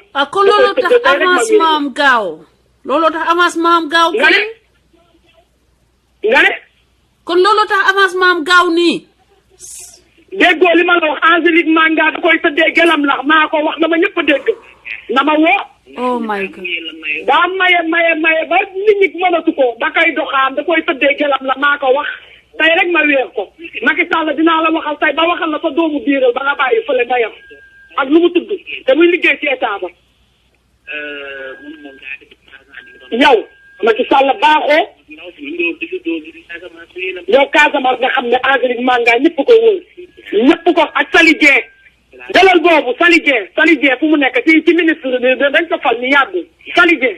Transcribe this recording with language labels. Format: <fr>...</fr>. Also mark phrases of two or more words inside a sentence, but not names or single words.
<wo>kon looloo tax avancement am gaaw nga ne kon looloo tax avancement am gaaw nii déggoo li ma la wax Angélique Manga da koy tëddee gelam lax maa ko wax na ma ñëpp dégg na ma woo</wo> <en>oh my God</en> <wo>daa maye ba nit ñi mënatu ko da koy doxaan da koy tëddee gelam la maa ko wax tey rek ma weer ko Macky Sall dinaa la waxal tey ba waxal la sa doomu biiral ba nga bàyyi fële ndeyam ak lu mu tudd te muy liggéey ci état ba yow Macky Sall baaxoo yow Casamance nga xam ne Angélique Manga ñëpp ko wóor ñëpp ko ak Sali Dieng dalal boobu Sali Dieng fu mu nekk ci ministre dañ ko fal ni yàggul Sali Dieng</wo>